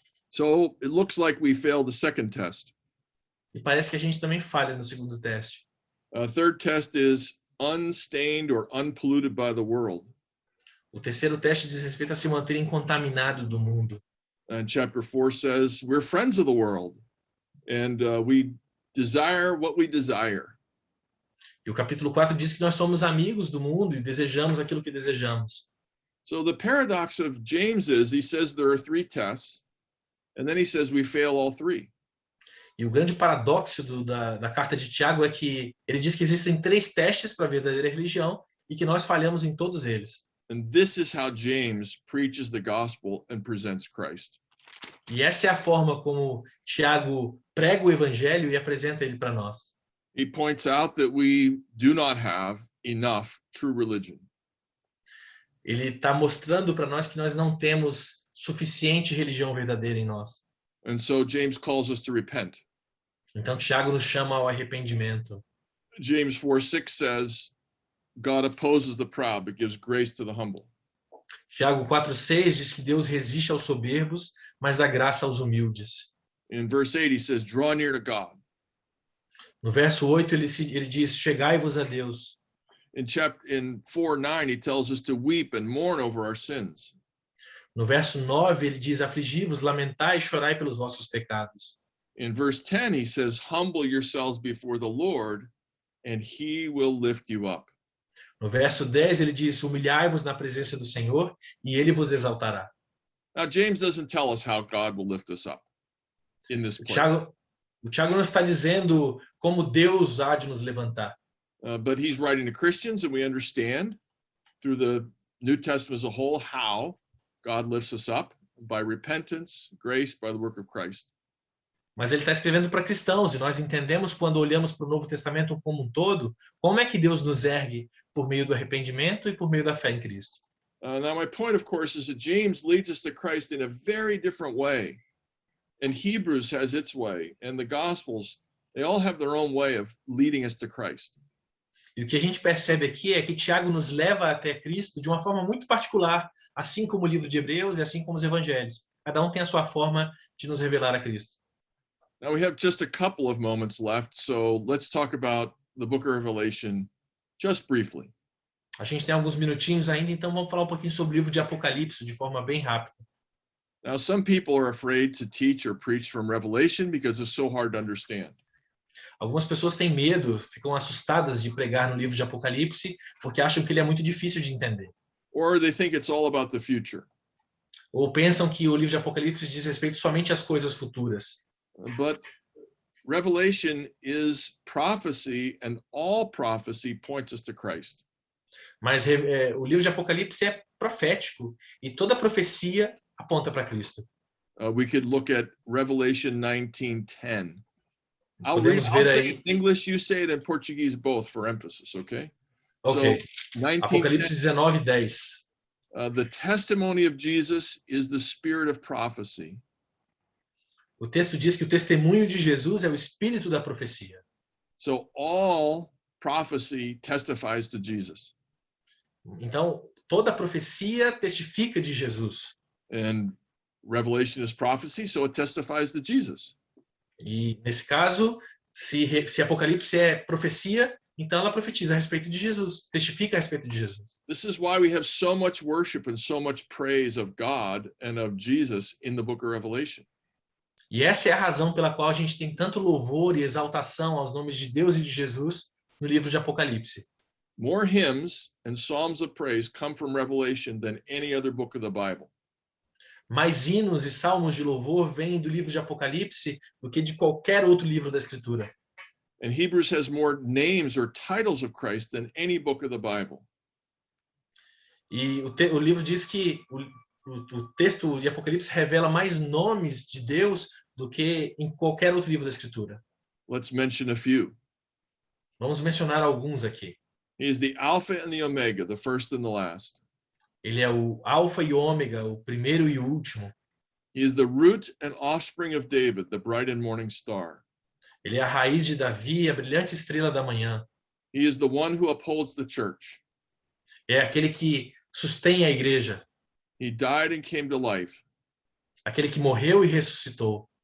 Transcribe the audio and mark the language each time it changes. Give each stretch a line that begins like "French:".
English: So it looks like we failed the second test.
Portuguese: E parece que a gente também falha no segundo teste.
English: Third test is unstained or unpolluted by the world.
Portuguese: O terceiro teste diz respeito a se manter incontaminado do mundo.
English: And chapter 4 says we're friends of the world and we desire what we desire.
Portuguese: E o capítulo 4 diz que nós somos amigos do mundo e desejamos aquilo que desejamos.
English: So the paradox of James is he says there are 3 tests and then he says we fail all 3.
Portuguese: E o grande paradoxo da carta de Tiago é que ele diz que existem 3 testes para a verdadeira religião e que nós falhamos em todos eles.
English: And this is how James preaches the gospel and presents Christ.
Portuguese: E essa é a forma como Tiago prega o evangelho e apresenta ele para nós.
English: He points out that we do not have enough true religion.
Portuguese: Ele está mostrando para nós que nós não temos suficiente religião verdadeira em nós.
English: And so James calls us to repent.
Portuguese: Então Tiago nos chama ao arrependimento.
English: James 4:6 says, God opposes the proud, but gives grace to the humble.
Portuguese: Tiago 4:6 diz que Deus resiste aos soberbos, mas dá graça aos humildes.
English: In verse 8 he says, draw near to God.
Portuguese: No verso 8 ele diz, chegai-vos a Deus.
English: In 4:9 he tells us to weep and mourn over our sins.
Portuguese: No verso 9 ele diz, afligi-vos, lamentai e chorai pelos vossos pecados.
English: In verse 10 he says, humble yourselves before the Lord, and he will lift you up.
Portuguese: No verso 10 ele diz, humilhai-vos na presença do Senhor e ele vos exaltará.
English: Now James doesn't tell us how God will lift us up in this place.
Portuguese: O Tiago não está dizendo como Deus há de nos levantar.
English: But he's writing to Christians, and we understand through the New Testament as a whole how God lifts us up by repentance, grace, by the work of Christ.
Portuguese: Mas ele está escrevendo para cristãos e nós entendemos quando olhamos para o Novo Testamento como um todo, como é que Deus nos ergue por meio do arrependimento e por meio da fé em Cristo.
English: Now my point, of course, is that James leads us to Christ in a very different way. And Hebrews has its way, and the Gospels, they all have their own way of leading us to Christ.
Portuguese: E o que a gente percebe aqui é que Tiago nos leva até Cristo de uma forma muito particular, assim como o livro de Hebreus e assim como os evangelhos. Cada um tem a sua forma de nos revelar a Cristo.
English: Now we have just a couple of moments left, so let's talk about the book of Revelation just briefly.
Portuguese: A gente tem alguns minutinhos ainda, então vamos falar um pouquinho sobre o livro de Apocalipse de forma bem rápida.
English: Now, some people are afraid to teach or preach from Revelation because it's so hard to understand.
Portuguese: Algumas pessoas têm medo, ficam assustadas de pregar no livro de Apocalipse porque acham que ele é muito difícil de entender.
English: Or they think it's all about the future.
Portuguese: Ou pensam que o livro de Apocalipse diz respeito somente às coisas futuras.
English: But Revelation is prophecy, and all prophecy points us to Christ.
Portuguese: Mas o livro de Apocalipse é profético e toda profecia aponta para Cristo.
English: We could look at Revelation 19:10. I'll
Portuguese: Podemos
English: say
Portuguese: ver
English: it
Portuguese: aí.
English: in English, you say it in Portuguese, both for emphasis, okay? Ok. So, 19:10,
Portuguese: Apocalipse 19:10.
English: the testimony of Jesus is the spirit of prophecy.
Portuguese: O texto diz que o testemunho de Jesus é o espírito da profecia.
English: So all prophecy testifies to Jesus.
Portuguese: Então, toda profecia testifica de Jesus.
English: And Revelation is prophecy, so it testifies to Jesus.
Portuguese: E, nesse caso, se Apocalipse é profecia, então ela profetiza a respeito de Jesus, testifica a respeito de Jesus.
English: This is why we have so much worship and so much praise of God and of Jesus in the book of Revelation.
Portuguese: E essa é a razão pela qual a gente tem tanto louvor e exaltação aos nomes de Deus e de Jesus no livro de Apocalipse.
English: More hymns and psalms of praise come from Revelation than any other book of the Bible.
Portuguese: Mais hinos e salmos de louvor vêm do livro de Apocalipse do que de qualquer outro livro da Escritura.
English: And Hebrews has more names or titles of Christ than any book of the Bible.
Portuguese: E o livro diz que o texto de Apocalipse revela mais nomes de Deus do que em qualquer outro livro da Escritura.
English: Let's mention a few.
Portuguese: Vamos mencionar alguns aqui.
English: He is the Alpha and the Omega, the first and the last.
Portuguese: Ele é o Alfa e Ômega, o primeiro e o último.
English: He is the root and offspring of David, the bright and morning star.
Portuguese: Ele é a raiz de Davi, a brilhante estrela da manhã.
English: He is the one who upholds the church.
Portuguese: É aquele que sustém a igreja.
English: He died and came to life.
Portuguese: Aquele que morreu e ressuscitou.